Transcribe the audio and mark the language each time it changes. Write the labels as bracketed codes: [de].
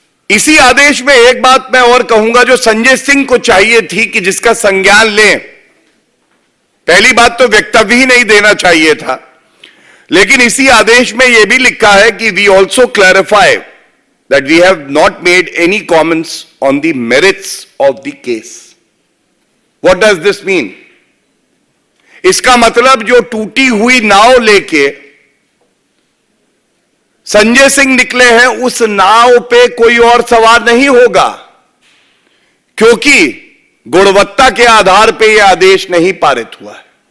[hi] इसी आदेश में एक बात मैं और कहूंगा जो संजय सिंह को चाहिए थी कि जिसका संज्ञान लें। पहली बात तो वक्तव्य ही नहीं देना चाहिए था, लेकिन इसी आदेश में यह भी लिखा है कि [en] We also clarify that we have not made any comments on the merits of the case. What does this mean? [hi] इसका मतलब जो टूटी हुई नाव लेके संजय सिंह निकले हैं, उस नाव पे कोई और सवार नहीं होगा, क्योंकि गुणवत्ता के आधार पे यह आदेश नहीं पारित हुआ है।